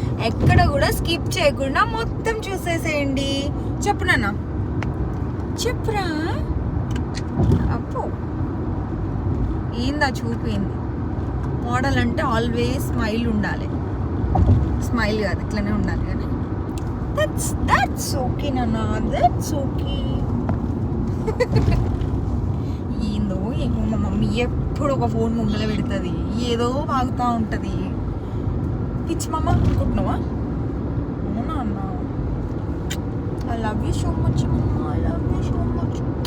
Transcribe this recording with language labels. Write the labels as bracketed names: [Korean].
[Telugu] ఎక్కడ కూడా స్కిప్ చేయకుండా మొత్తం చూసేసేయండి. చెప్పు నాన్న, చెప్పురా. అప్పు ఏందా చూపింది. మోడల్ అంటే ఆల్వేస్ స్మైల్ ఉండాలి, స్మైల్ కాదు ఇట్లనే ఉండాలి. కానీ [English] that's okay [Telugu] నాన్న, that's okay. ఏందో ఏమో మా మమ్మీ ఎప్పుడు ఒక ఫోన్ ముంగల పెడుతుంది, ఏదో వాగుతూ ఉంటుంది. పిచ్చి మమ్మ అనుకుంటున్నావా? అవునా అన్న, [English] I love you so much [Telugu] మమ్మ, I love you so much.